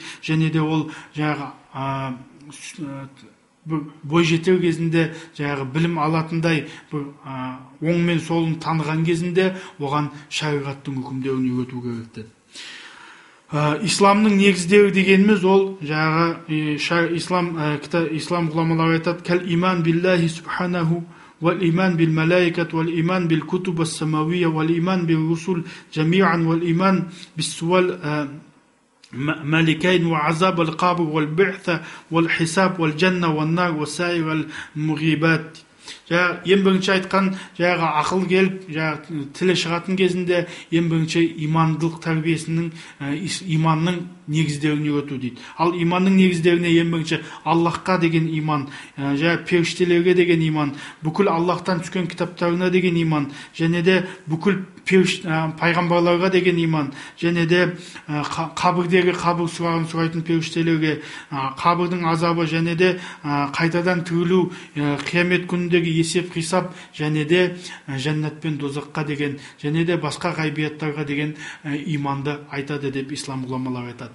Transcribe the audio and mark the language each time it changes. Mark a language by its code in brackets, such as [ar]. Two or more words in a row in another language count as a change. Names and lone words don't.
[kk] Және де ол бой жетер кезінде білім алатындай оң мен солын таныған кезінде оған шариғаттың үкімдерін үйрету керек деді. Исламның негіздері дегеніміз ол ислам ғұламалары айтады: [ar] كالإيمان بالله سبحانه والإيمان بالملائكة والإيمان بالكتب السماوية والإيمان بالرسل جميعا والإيمان بالسؤال مالكين وعذاب القبر والبعث والحساب والجنة والنار وسائر المغيبات. [kk] Ең бірінші айтқан ақыл келіп, тілі шығатын кезінде ең бірінші имандылық тәрбиесінің, иманның негіздерін үйрету дейді. Ал иманның негіздеріне ең бірінші Аллахқа деген иман, періштелерге деген иман, бүкіл Аллахтан түскен кітаптарына деген иман, және де бүкіл пайғамбарларға деген иман, және де қабірдегі қабір сұрағын сұрайтын періштелерге, қабірдің азабы, және де қайтадан тірілу, қиямет күніндегі есеп қисап, және де жәннат пен дозаққа деген, және де басқа ғайбияттарға деген иманды айтады деп ислам ғұламалары айтады.